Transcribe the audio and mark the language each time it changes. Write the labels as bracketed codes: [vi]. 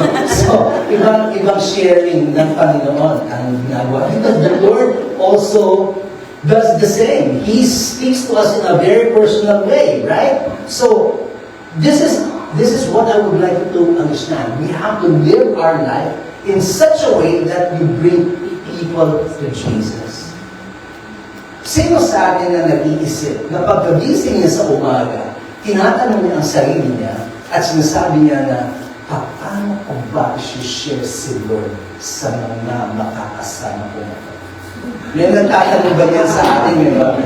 [tl] So, ibang sharing ng Panginoon ang ginagawa. [en] Because the Lord also does the same. He speaks to us in a very personal way, right? So, this is what I would like you to understand. We have to live our life in such a way that we bring people to Jesus. [tl] Sino sa atin na nag-iisip na pagkagising niya sa umaga, tinatanong niya ang sarili niya at sinasabi niya na, paano ko ba i-share si Lord sa mga makakasama ko na ito? May nagtatanong ba yan sa atin yun?